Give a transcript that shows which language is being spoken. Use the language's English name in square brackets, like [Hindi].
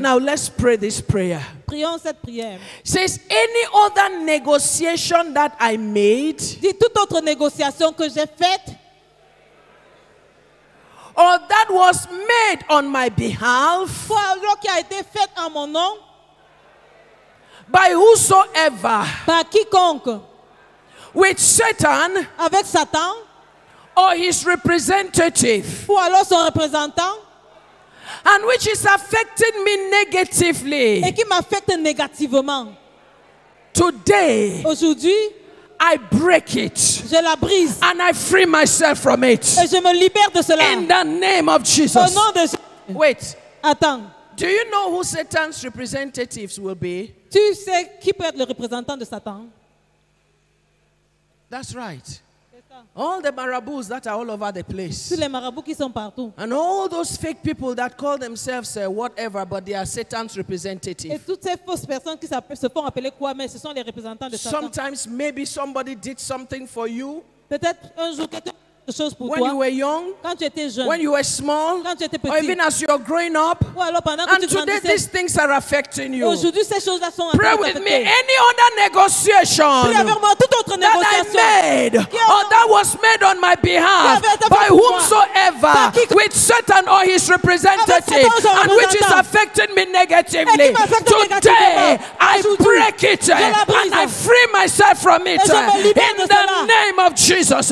[English] Now let's pray this prayer. [French] Prions cette prière. [English] Says any other negotiation that I made [French] Dis toute autre négociation que j'ai faite [English] or that was made on my behalf [French] foi alors qui a été faite en mon nom, [English] by whosoever, [French] par quiconque, [English] with Satan [French] avec Satan, [English] or his representative, [French] ou alors son représentant, [English] and which is affecting me negatively. [French] et qui m'affecte négativement. [English] Today, [French] Aujourd'hui, [English] I break it [French] je la brise [English] and I free myself from it. [French] et je me libère de cela. [English] In the name of [French] Au [English] Jesus. [French] nom de Jésus. [English] Wait, [French] Attends, [English] do you know who Satan's representatives will be? [French] tu sais qui peut être le représentant de Satan? [English] That's right. [French] C'est ça. [English] All the marabouts that are all over the [French] Tous [English] place. [French] les marabouts qui sont partout. [English] And all those fake people that call themselves whatever, but they are Satan's [French] Et [English] representatives. [French] toutes ces fausses personnes qui se font appeler quoi, mais ce sont les représentants de Satan. [English] Sometimes maybe somebody did something for you [French] Peut-être un jour quelqu'un a fait quelque chose pour [English] when you [French] toi, [English] were young, [French] quand tu étais jeune, [English] when you were small, [French] quand tu étais [English] or [French] petit, [English] even as you're growing up. [French] ou alors pendant que [English] And [French] tu [English] today these [French] grandissais. [English] things are affecting you. [French] Aujourd'hui, ces choses-là sont en train [English] Pray [French] de [English] with me. [French] t'affecter. [English] Any other negotiation [French] Prie avec moi, toute autre [English] that I [French] négociation [English] made or that was made on my behalf by whomsoever with Satan or his representative and which is affecting me negatively. Today I break it and I free myself from it in the name of Jesus.